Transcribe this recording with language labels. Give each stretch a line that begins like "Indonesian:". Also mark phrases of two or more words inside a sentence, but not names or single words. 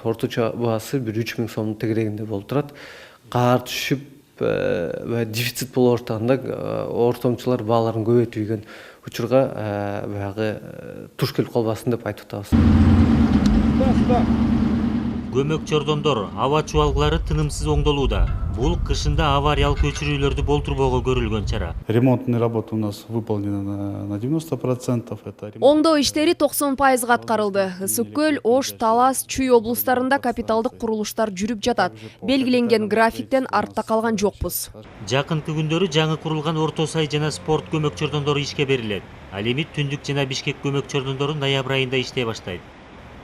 Kyrgyz: Орточо баасы бир 3 миң сомдун тегерегинде болуп турат. Кар түшүп, дефицит болуп ортогонда ортомчулар бааларын көбөйтүп ийген учурга баягы туш келип калбасын деп айтып атабыз. Көмөк чордондор, аба чубалгылары тынымсыз оңдолууда. Бул кышында авариялык өчүрүүлөрдү болтурбоого көрүлгөн чара.
Russian: Ремонтные работы у нас выполнены на 90%.
Kyrgyz: Оңдоо иштери 90% аткарылды. Ысык көл, Ош, Талас, Чүй облустарында капиталдык курулуштар жүрүп жатат. Белгиленген графиктен артта калган жокпуз. Жакынкы күндөрү жаңы курулган Орто Сай жана спорт көмөк чордондору ишке берилет. Ал эми Түндүк жана Бишкек көмөк чордондору ноябрь айында иштей баштайт.